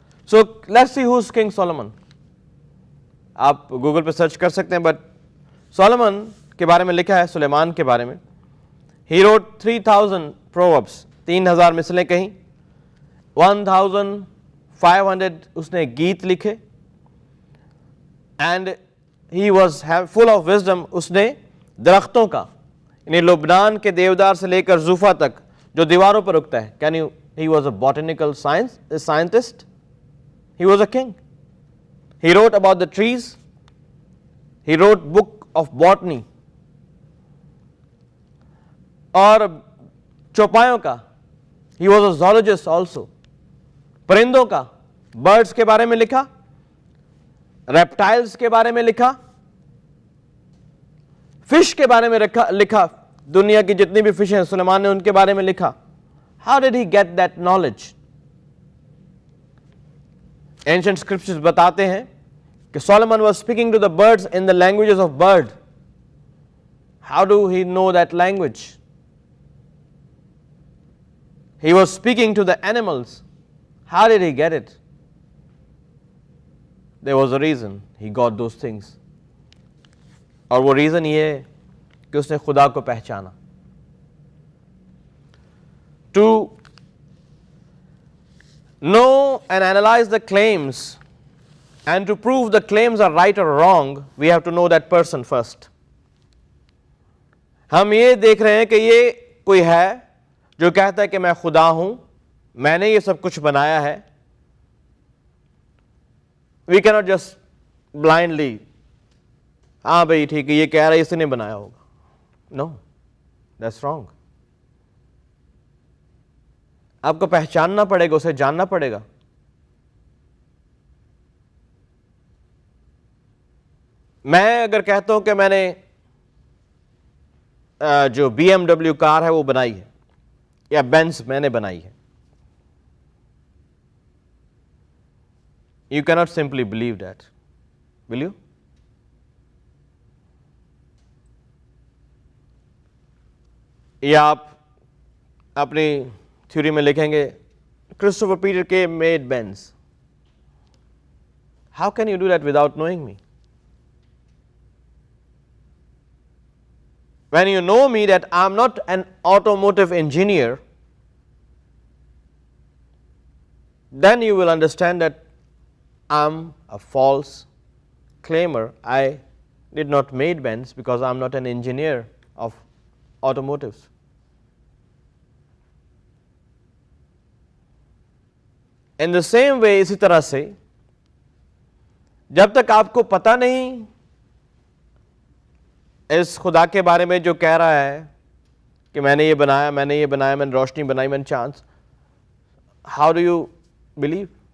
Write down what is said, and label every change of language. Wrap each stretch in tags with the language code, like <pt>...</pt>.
<en>So let's see who is king Solomon.</en> <hi>आप Google पे search कर सकते हैं, बट सोलोमन के बारे में लिखा है, सुलेमान के बारे में,</hi> <en>he wrote 3000 proverbs,</en> <hi>3000 मिसलें कहीं, 1500 उसने गीत लिखे,</hi> <en>And he was full of wisdom।</en> <hi>उसने दरख्तों का, यानी लुबनान के देवदार से लेकर जूफा तक जो दीवारों पर उगता है,</hi> <en>he was a botanical scientist, he was a king। He wrote about the trees. He wrote book of botany.</en> <hi>और चौपायों का,</hi> <en>he was a zoologist also.</en> <hi>परिंदों का, बर्ड्स के बारे में लिखा, रेप्टाइल्स के बारे में लिखा, फिश के बारे में लिखा, दुनिया की जितनी भी फिश हैं सुलेमान ने उनके बारे में लिखा.</hi> <en>How did he get that knowledge? Ancient scriptures</en> <hi>बताते हैं कि</hi> <en>Solomon was speaking to the birds in the languages of bird. How do he know that language? He was speaking to the animals. How did he get it? There was a reason he got those things.</en> <hi>और वो reason ये है कि उसने खुदा को पहचाना.</hi> <en>To know and analyze the claims and to prove the claims are right or wrong, we have to know that person first.</en> <hi>हम ये देख रहे हैं कि ये कोई है जो कहता है कि मैं खुदा हूं, मैंने ये सब कुछ बनाया है.</hi> <en>We cannot just blindly,</en> <hi>हाँ भाई ठीक है ये कह रहा है इसने बनाया होगा.</hi> <en>No, that's wrong.</en> <hi>आपको पहचानना पड़ेगा, उसे जानना पड़ेगा. मैं अगर कहता हूं कि मैंने जो BMW कार है वो बनाई है या बेंज मैंने बनाई है,</hi> <en>you cannot simply believe that, will you?</en> <hi>या आप अपनी थ्योरी में लिखेंगे क्रिस्टोफर पीटर के made Benz.</hi> <en>How can you do that without knowing me? When you know me that I am not an automotive engineer, then you will understand that I am a false claimer. I did not make Benz because I am not an engineer of automotives. In the same way,</en> <hi>इसी तरह से जब तक आपको पता नहीं इस खुदा के बारे में जो कह रहा है कि मैंने ये बनाया, मैंने ये बनाया, मैंने रोशनी बनाई, मैंने चांद,</hi> <en>How do you believe?</en>